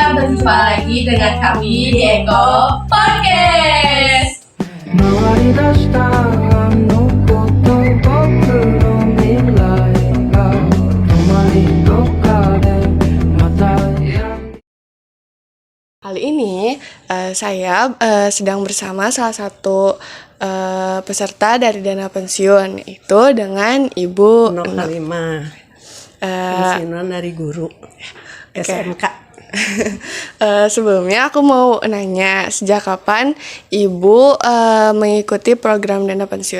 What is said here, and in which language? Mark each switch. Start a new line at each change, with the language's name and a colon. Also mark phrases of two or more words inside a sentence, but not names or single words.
Indonesian: berjumpa lagi dengan kami di Eko Podcast.
Japanese: 回り出したあのこと僕の未来が止まりどっかでまたやる
Indonesian: Kali ini saya sedang bersama salah satu peserta dari dana pensiun, itu dengan Ibu Nok Halimah, pensiunan dari guru SMK. Sebelumnya aku mau nanya, sejak kapan Ibu mengikuti program dana pensiun?